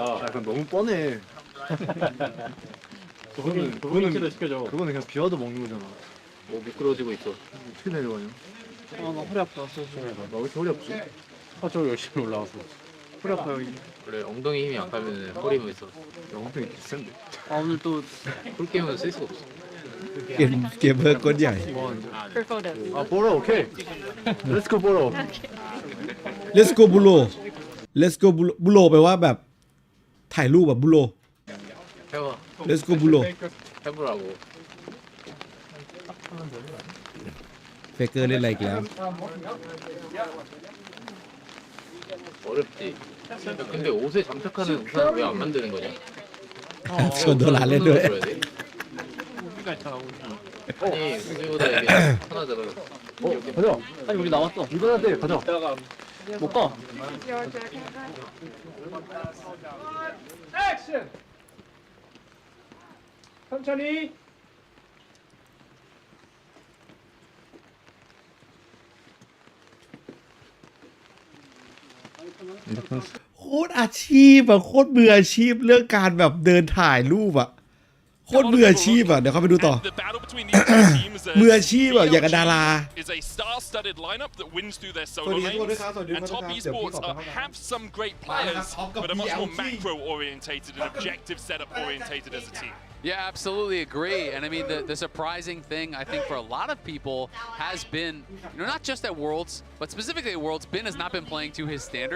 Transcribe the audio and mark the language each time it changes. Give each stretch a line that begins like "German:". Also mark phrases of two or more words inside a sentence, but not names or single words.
Korean: 약간 너무 뻔해 그거는 시켜줘 그거는 그냥 비와도 먹는 거잖아 뭐 미끄러지고 있어 어떻게 내려가냐 나 허리 아파. 나 왜 이렇게 허리 아프지? 저 열심히 올라와서. 허리 아파요 그래 엉덩이 힘이 약하면 허리면 있어 야 엉덩이 비싼데 아 오늘 또 홀게임은 쓸 수가 없어
Thai: เกมเมอร์ก้นใหญ่
Korean: 아 보러
English: okay let's go
Korean: 보러
English: Let's go
Thai: บุโร
English: Let's go
Thai: บุโรแปลว่าแบบถ่ายรูปแบบบุโร
Korean: 해봐
English: Let's go บุโร
Korean: 해보라고
Thai: เฟเกอร์เล่นอะไรอีกแล้ว
Korean: 어렵지 근데 옷에 장착하는 우산을 왜 안 만드는 거냐
Thai: ชวนโดราเล่นด้วย
Korean: 들어야 돼? 아니 우리보다 이게 편하잖아 가자. 아니 우리 나왔어. 이거나 돼. 가자. 못 가. 액션! 천천히.
Thai: โคตรอาชีพอะโคตรมืออาชีพเรื่องการแบบเดินถ่ายรูปอะโคตรมืออาชีพอะเดี๋ยวเข้าไปดูต่อ มืออาชีพอะอย่างกับดารา
English: is a star-studded lineup that wins through their
Thai: ส
English: solo
Thai: วัสดี
English: lanes,
Thai: ครับสวัสดี
English: and
Thai: ครับ
English: Top
Thai: เดี๋ยว
English: Esports
Thai: พี่ขอไป
English: have some great players, but are much more macro-orientated and objective setup-orientated as a team. Yeah, absolutely agree. And I mean, the surprising thing, I think, for a lot of people has been, not just at Worlds, but specifically at Worlds, Bin has not been playing to his standard.